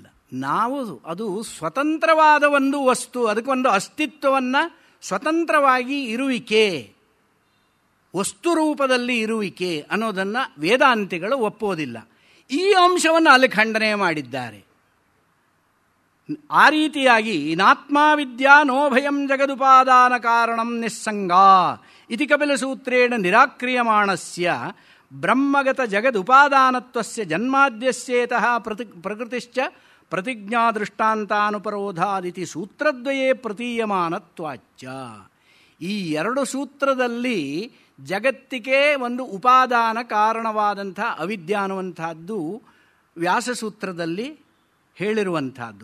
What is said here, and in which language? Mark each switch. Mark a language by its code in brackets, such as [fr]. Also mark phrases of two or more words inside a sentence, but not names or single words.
[kn] ನಾವು ಅದು ಸ್ವತಂತ್ರವಾದ ಒಂದು ವಸ್ತು, ಅದಕ್ಕೊಂದು ಅಸ್ತಿತ್ವವನ್ನು, ಸ್ವತಂತ್ರವಾಗಿ ಇರುವಿಕೆ, ವಸ್ತು ರೂಪದಲ್ಲಿ ಇರುವಿಕೆ ಅನ್ನೋದನ್ನು ವೇದಾಂತಿಗಳು ಒಪ್ಪೋದಿಲ್ಲ. ಈ ಅಂಶವನ್ನು ಅಲ್ಲಿ ಖಂಡನೆ ಮಾಡಿದ್ದಾರೆ. ಆ ರೀತಿಯಾಗಿ [sa] ನಾತ್ಮ ವಿದ್ಯಾ ನೋ ಭಯಂ ಜಗದುಪಾದಾನ ಕಾರಣಂ ನಿಸ್ಸಂಗ ಇತಿ ಕಪಿಲ ಸೂತ್ರೇಣ ನಿರಾಕ್ರಿಯಮಾಣಸ್ಯ ಬ್ರಹ್ಮಗತ ಜಗದುಪಾದಾನತ್ವಸ್ಯ ಜನ್ಮಾದ್ಯಸ್ಯೇತಃ ಪ್ರಕೃತಿಶ್ಚ ಪ್ರತಿಜ್ಞಾ ದೃಷ್ಟಾಂತಾನುಪರೋಧಾದಿತಿ ಸೂತ್ರದ್ವಯೇ ಪ್ರತೀಯಮಾನತ್ವಾಚ್ಚ. [kn] ಈ ಎರಡು ಸೂತ್ರದಲ್ಲಿ ಜಗತ್ತಿಗೆ ಒಂದು ಉಪಾದಾನ ಕಾರಣವಾದಂಥ ಅವಿದ್ಯಾ ಅನ್ನುವಂಥದ್ದು ವ್ಯಾಸಸೂತ್ರದಲ್ಲಿ ಹೇಳಿರುವಂಥದ್ದು.